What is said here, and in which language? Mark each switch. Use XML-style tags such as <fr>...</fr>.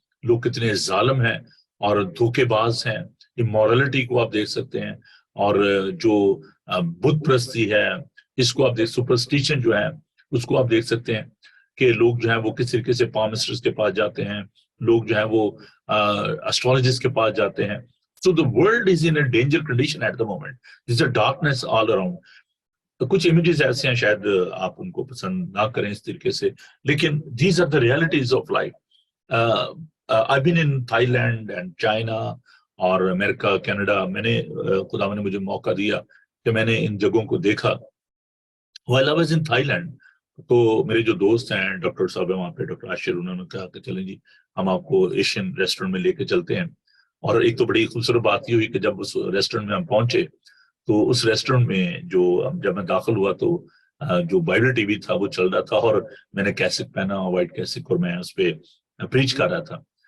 <ur>لوگ کتنے ظالم ہیں اور دھوکے باز ہیں. امورلٹی کو آپ دیکھ سکتے ہیں. اور جو بت پرستی ہے اس کو آپ دیکھ, سپرسٹیشن جو ہے اس کو آپ دیکھ سکتے ہیں کہ لوگ جو ہیں وہ کس طریقے سے پامسٹرز کے پاس جاتے ہیں, لوگ جو ہیں وہ اسٹرالوجسٹ کے پاس جاتے ہیں.</ur> <en>So the world is in a danger condition at the moment. There's a darkness all around.</en> <ur>تو کچھ امیجز ایسے ہیں شاید آپ ان کو پسند نہ کریں اس طریقے سے, لیکن</ur> <en>these are the realities of life. I've been in Thailand and China اور امریکہ, Canada.</en> <ur>میں نے خدا نے مجھے موقع دیا کہ میں نے ان جگہوں کو دیکھا.</ur> <en>While I was in Thailand,</en> <ur>تو میرے جو دوست ہیں ڈاکٹر صاحب ہیں وہاں پہ, ڈاکٹر عاشر, انہوں نے کہا کہ چلیں جی ہم آپ کو ایشین ریسٹورنٹ میں لے کے چلتے ہیں. اور ایک تو بڑی خوبصورت بات یہ ہوئی کہ جب اس ریسٹورنٹ میں ہم پہنچے تو اس ریسٹورنٹ میں جو جب میں داخل ہوا تو جو بائبل ٹی وی تھا وہ چل رہا تھا, اور میں نے کیسٹ پہنا, وائٹ کیسٹ, اور میں اس پہ پریچ کر رہا تھا.</ur>